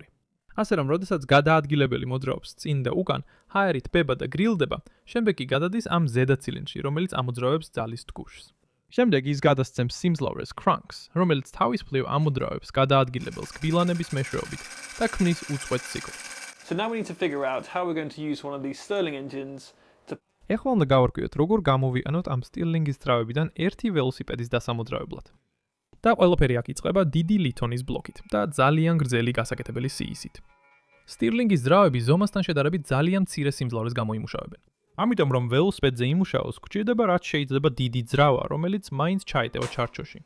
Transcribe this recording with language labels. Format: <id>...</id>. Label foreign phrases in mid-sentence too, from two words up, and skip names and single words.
<ka>ასე რომ, როდესაც გადაადგილებელი მოძრაობს წინ და უკან, ჰაერი თბება და გრილდება, შემდეგ კი გადადის ამ ზედა ცილინდრში, რომელიც ამოძრავებს ძალის დგუშს. შემდეგ ის გადასცემს სიმძლავრეს cranks, რომელიც თავის მხრივ ამოძრავებს გადაადგილებელს კბილანების მეშვეობით და ქმნის უწყვეტ ციკლს.</ka> <en>So now we need to figure out how we're going to use one of these Stirling engines to</en> <ka>ეხლა უნდა გავარკვიოთ, როგორ გამოვიყენოთ ამ სტირლინგის ძრავებიდან ერთი ველოსიპედის დასამოძრავებლად. და ყველაფერი აქ იწყება დიდი ლითონის ბლოკით და ძალიან გრძელი გასაკეთებელი სიისით. სტირლინგის ძრავები ზომასთან შედარებით ძალიან მცირე სიმძლავრეს გამოიმუშავებენ. ამიტომ რომ ველოსიპედზე იმუშაოს, გვჭირდება რაც შეიძლება დიდი ძრავა, რომელიც მაინც ჩაიტევა ჩარჩოში.</ka>